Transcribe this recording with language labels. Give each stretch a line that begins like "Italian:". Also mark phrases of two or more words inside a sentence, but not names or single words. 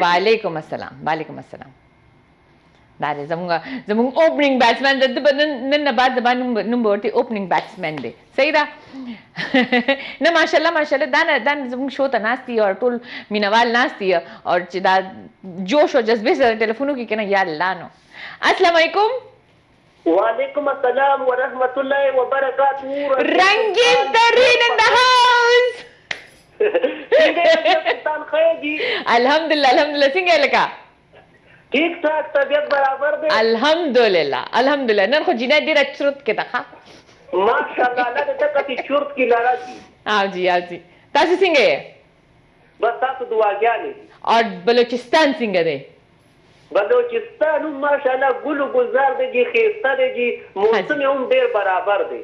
Arabic: وعلیکم السلام
Pashto: دا دی زموږ اوپننګ بیټسمن د نن نه بعد زما نوم به ورته اوپننګ بیټسمن دی صحیح ده نه ماشاءالله دا زموږ شو ته ناست دي او ټول مینوال ناست دي او چې دا جوش او جذبې سره ټلیفونو کې که نه
Arabic: یا الله
Pashto: نو
Arabic: السلام علیکم وعلیکم السلام ورحمت الله وبرکاته
Pashto: رنگین ترین
English: in the house
Pashto: الحمدلله څنګه لکه
Urdu: ٹھیک ٹھاک
Pashto: طبیعت برابر دی الحمدلله نن خو جنې ډیره چرت کې ده ماشاءالله الله دې کتي چرت کې لارا دي او جی تاسو څنګه یې بس تاسو دعاګانې او بلوچستان څنګه دی بلوچستان ماشاءالله ګل گزار دی خیسته دی موسم هم ډیر برابر دی